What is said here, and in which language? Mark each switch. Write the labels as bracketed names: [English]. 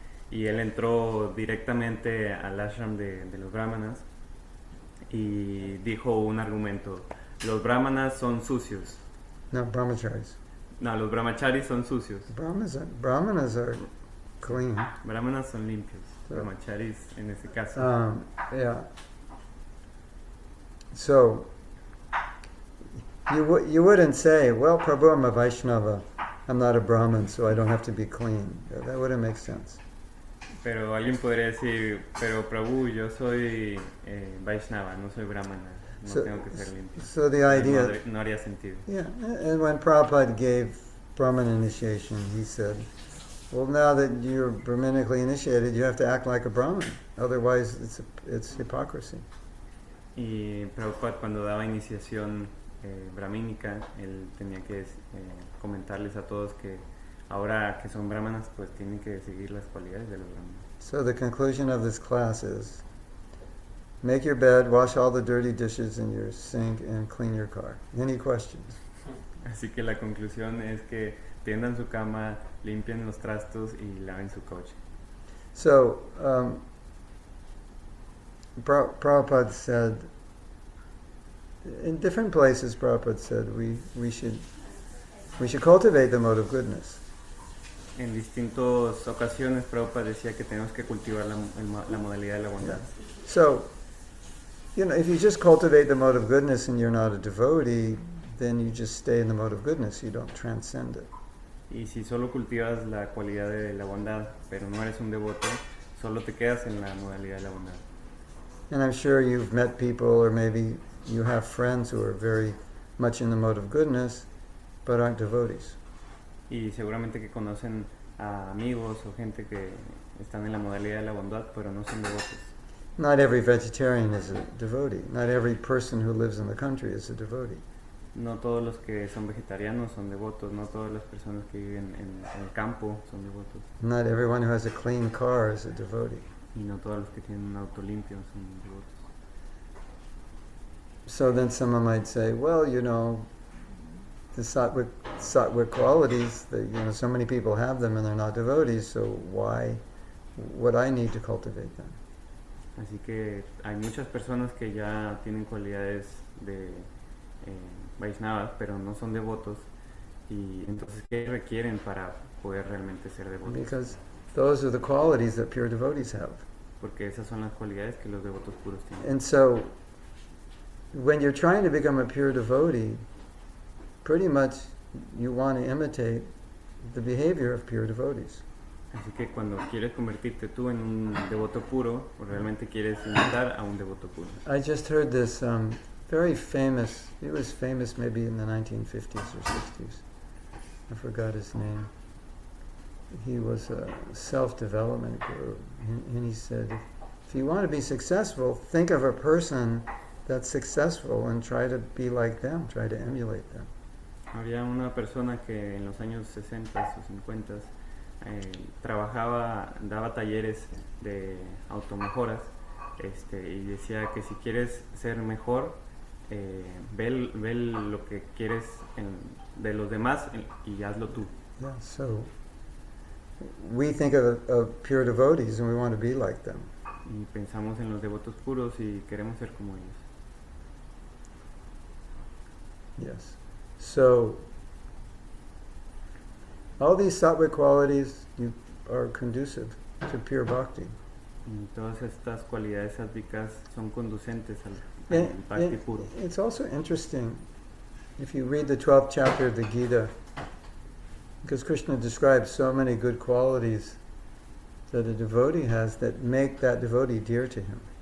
[Spanish] Y él entró directamente al ashram de los brahmanas y dijo un argumento: los brahmanas son sucios. No, brahmacharis. No, los brahmacharis son sucios. [English] Brahmanas are clean. [Spanish] Brahmanas son limpios. Brahmacharis en ese caso. [English] Yeah. So, you wouldn't say, well, Prabhu, I'm a Vaishnava. I'm not a Brahmin, so I don't have to be clean. That wouldn't make sense. [Spanish] Pero alguien podría decir, pero Prabhu, yo soy Vaishnava, no soy Brahmana, no tengo que ser limpio. [English] So the idea... [Spanish] No haría sentido. [English] Yeah, and when Prabhupada gave Brahman initiation, he said, well, now that you're Brahmanically initiated, you have to act like a Brahmin. Otherwise, it's hypocrisy. [Spanish] Y Prabhupada, cuando daba iniciación brahmínica, él tenía que comentarles a todos que ahora que son brahmanas, pues tienen que seguir las cualidades de los brahmanas. [English] So the conclusion of this class is, make your bed, wash all the dirty dishes in your sink, and clean your car. Any questions? [Spanish] Así que la conclusión es que tiendan su cama, limpien los trastos y laven su coche. [English] So, Prabhupada said, in different places, Prabhupada said we should cultivate the mode of goodness. [Spanish] En distintas ocasiones, Prabhupada decía que tenemos que cultivar la modalidad de la bondad. [English] So, if you just cultivate the mode of goodness and you're not a devotee, then you just stay in the mode of goodness. You don't transcend it. [Spanish] Y si solo cultivas la cualidad de la bondad, pero no eres un devoto, solo te quedas en la modalidad de la bondad. [English] And I'm sure you've met people, or maybe you have friends who are very much in the mode of goodness, but aren't devotees. [Spanish] Y seguramente que conocen a amigos o gente que están en la modalidad de la bondad, pero no son devotos. [English] Not every vegetarian is a devotee. Not every person who lives in the country is a devotee. [Spanish] No todos los que son vegetarianos son devotos, no todas las personas que viven en el campo son devotos. [English] Not everyone who has a clean car is a devotee. [Spanish] Y no todos los que tienen un auto limpio son devotos. [English] So then someone might say, well, the sattvic qualities, so many people have them and they're not devotees, so why would I need to cultivate them? [Spanish] Así que hay muchas personas que ya tienen cualidades de Vaishnavas, pero no son devotos. Y entonces, ¿qué requieren para poder realmente ser devotos? [English] Because those are the qualities that pure devotees have. [Spanish] Porque esas son las cualidades que los devotos puros tienen. [English] And so, when you're trying to become a pure devotee, pretty much you want to imitate the behavior of pure devotees. [Spanish] Así que cuando quieres convertirte tú en un devoto puro, o realmente quieres imitar a un devoto puro. [English] I just heard this very famous, he was famous maybe in the 1950s or 60s. I forgot his name. He was a self-development guru, and he said, if you want to be successful, think of a person that's successful and try to be like them, try to emulate them. [Spanish] Había una persona que en los años 60 o 50 daba talleres de automejoras, y decía que si quieres ser mejor, ve lo que quieres de los demás y hazlo tú. [English] Yeah, so we think of pure devotees and we want to be like them. [Spanish] Y pensamos en los devotos puros y queremos ser como ellos. [English] Yes. So all these sattvic qualities are conducive to pure bhakti. [Spanish] Y todas estas cualidades sádvicas son conducentes al [English] And [Spanish] bhakti puro. [English] it's also interesting if you read the 12th chapter of the Gita, because Krishna describes so many good qualities that a devotee has that make that devotee dear to him.